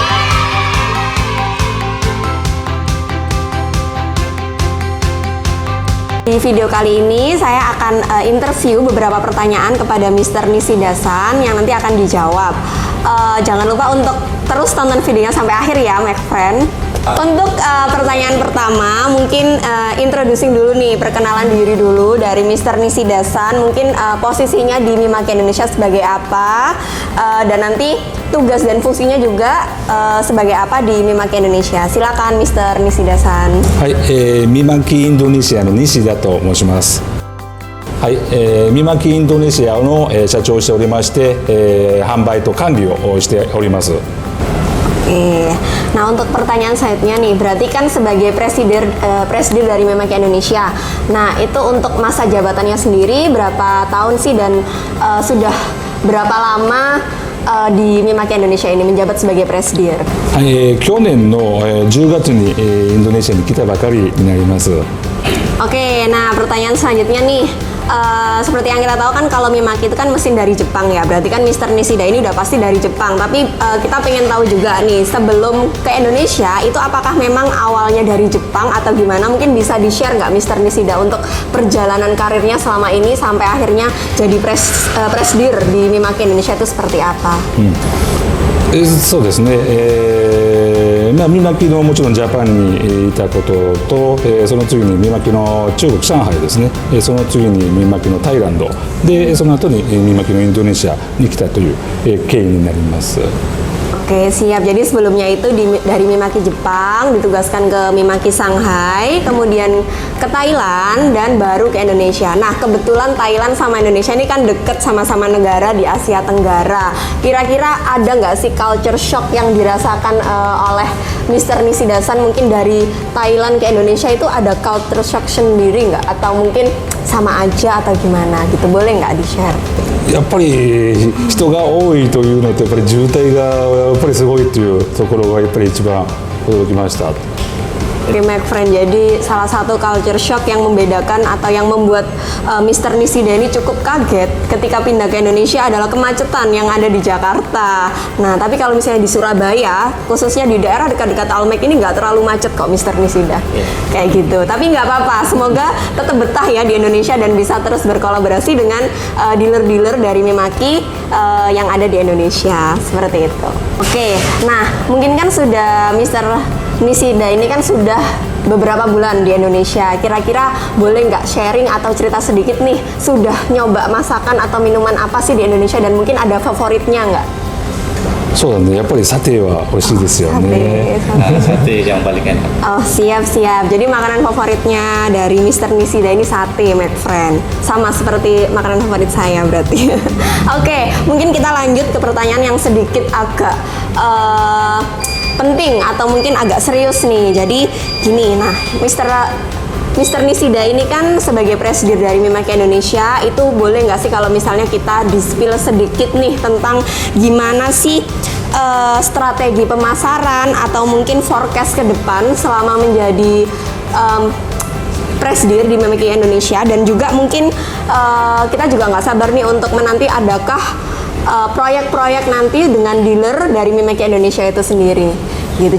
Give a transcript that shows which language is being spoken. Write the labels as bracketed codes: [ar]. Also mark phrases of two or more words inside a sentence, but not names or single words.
[id] Di video kali ini saya akan interview beberapa pertanyaan kepada Mr. Nishida-san yang nanti akan dijawab. Jangan lupa untuk terus tonton videonya sampai akhir ya, [en] my friend. [id] Untuk pertanyaan pertama, mungkin introducing dulu nih, perkenalan diri dulu dari Mr. Nishida-san. Mungkin posisinya di Mimaki Indonesia sebagai apa, dan nanti tugas dan fungsinya juga sebagai apa di Mimaki Indonesia. Silakan Mr. Nishida-san. [ja] はい、ミマキインドネシアの西田と申します。はい、ミマキインドネシアの、社長をしておりまして、販売と管理をしております。 [id] Oke, nah untuk pertanyaan selanjutnya nih, berarti kan sebagai presidir dari Mimaki Indonesia. Nah, itu untuk masa jabatannya sendiri berapa tahun sih dan sudah berapa lama di Mimaki Indonesia ini menjabat sebagai presidir? [ja] はい、去年の、10月に、インドネシアに来たばかりになります。 [id] Oke, nah pertanyaan selanjutnya nih, seperti yang kita tahu kan kalau Mimaki itu kan mesin dari Jepang ya, berarti kan Mr. Nishida ini udah pasti dari Jepang. Tapi kita pengen tahu juga nih, sebelum ke Indonesia itu apakah memang awalnya dari Jepang atau gimana? Mungkin bisa di-share nggak Mr. Nishida untuk perjalanan karirnya selama ini sampai akhirnya jadi presidir di Mimaki Indonesia itu seperti apa? [ja] そうですね、ミマキのもちろんジャパンにいたことと、その次にミマキの中国上海ですね、その次にミマキのタイランドで、その後にミマキのインドネシアに来たという、経緯になります。 [id] Oke, siap. Jadi sebelumnya itu dari Mimaki Jepang ditugaskan ke Mimaki Shanghai, kemudian ke Thailand dan baru ke Indonesia. Nah, kebetulan Thailand sama Indonesia ini kan deket sama-sama negara di Asia Tenggara. Kira-kira ada nggak sih [en] culture shock [id] yang dirasakan oleh Mr. Nishida-san mungkin dari Thailand ke Indonesia itu ada [en] culture shock [id] sendiri nggak? Atau mungkin sama aja atau gimana gitu? Boleh nggak di-share? [ja] やっぱり人が多いというのとやっぱり渋滞がやっぱりすごいというところがやっぱり一番驚きました。 [en] Oke, my friend, [id] jadi salah satu [en] culture shock [id] yang membedakan atau yang membuat Mr. Nishida ini cukup kaget ketika pindah ke Indonesia adalah kemacetan yang ada di Jakarta. Nah, tapi kalau misalnya di Surabaya, khususnya di daerah dekat-dekat Almex ini nggak terlalu macet kok Mr. Nishida. Kayak gitu. Tapi nggak apa-apa, semoga tetap betah ya di Indonesia dan bisa terus berkolaborasi dengan dealer-dealer dari Mimaki yang ada di Indonesia. Seperti itu. Oke, nah mungkin kan sudah Mr. Nishida ini kan sudah beberapa bulan di Indonesia. Kira-kira boleh nggak sharing atau cerita sedikit nih, sudah nyoba masakan atau minuman apa sih di Indonesia dan mungkin ada favoritnya nggak? [ja] そうだね、やっぱりサテは美味しいですよね。 [id] Sate yang paling enak. Oh, siap-siap. Jadi makanan favoritnya dari Mr. Nishida ini sate, [en] my friend. [id] Sama seperti makanan favorit saya berarti. Oke, mungkin kita lanjut ke pertanyaan yang sedikit agak penting atau mungkin agak serius nih. Jadi gini, nah Mr. Nishida ini kan sebagai presidir dari Mimaki Indonesia, itu boleh nggak sih kalau misalnya kita di-spill sedikit nih tentang gimana sih strategi pemasaran atau mungkin forecast ke depan selama menjadi presidir di Mimaki Indonesia, dan juga mungkin kita juga nggak sabar nih untuk menanti adakah proyek-proyek nanti dengan dealer dari Mimaki Indonesia itu sendiri gitu.